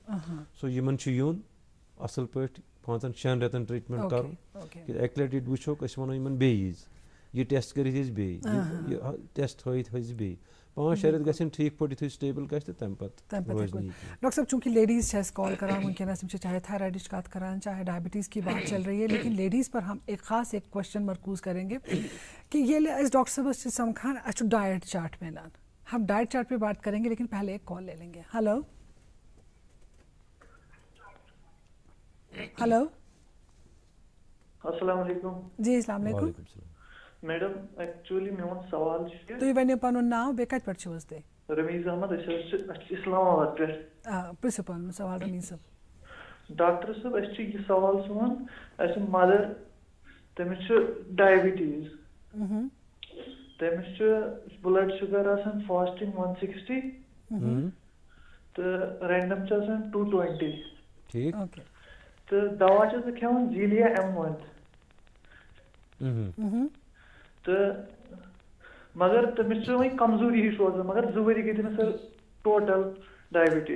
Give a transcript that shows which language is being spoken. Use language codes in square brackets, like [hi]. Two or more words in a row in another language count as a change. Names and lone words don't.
[ks] سو یِمن چھُ یُن اَصٕل پٲٹھۍ 5-6 رٮ۪تن ٹریٖٹمنٹ کَرُن اَکہِ لَٹہِ ییٚتہِ وٕچھوکھ أسۍ وَنو یِمن بیٚیہِ ییٖزِ یہِ ٹٮ۪سٹ کٔرِتھ ییٖزِ بیٚیہِ یہِ ٹٮ۪سٹ ہٲیِتھ ہٲیزِ بیٚیہِ 5-6 رٮ۪تھ گژھن ٹھیٖک پٲٹھۍ یِتھُے سٹیبل گژھِ تہٕ تَمہِ پَتہٕ ڈاکٹر صٲب چوٗنٛکہِ لیڈیز چھِ اَسہِ کال کران وٕنکیٚنس تِم چھِ چاہے تھایرایڈٕچ کَتھ کران چاہے [ur] ڈائبٹیز کی بات چل رہی ہے لیکن لیڈیز پر ہم ایک خاص ایک کوشچن مرکوز کریں گے کہ [ks] ییٚلہِ أسۍ ڈاکٹر صٲبس چھِ سمکھان اَسہِ چھُ [en] diet chart [ks] مِلان [ur] ہم ڈائٹ چارٹ پہ بات کریں گے لیکن پہلے ایک کال لے لیں گے. [en] hello hello [ar] السلام علیکم. جی السلام علیکم [en] madam actually [ks] میون سوال چھُ تُہۍ ؤنِو پَنُن ناو بیٚیہِ کَتہِ پٮ۪ٹھ چھِو حظ تُہۍ؟ رمیٖز احمد أسۍ حظ چھِ اِسلام آباد پٮ۪ٹھ. پرٛژھِو پَنُن سوال رمیٖز صٲب. ڈاکٹر صٲب أسۍ چھِ یہِ سوال سون اَسہِ مَدر تٔمِس چھُ ڈایبٹیٖز تٔمِس چھُ [en] blood sugar [ks] آسان فاسٹِنگ 160 تہٕ رینڈم چھُ آسان 220 تہٕ دوا چھُس بہٕ کھٮ۪وان زیٖلیا M1 تہٕ مگر تٔمِس چھِ وۄنۍ کمزوٗری ہِش روزان مگر 2 ؤری گٔے تٔمِس [en] total diabetes.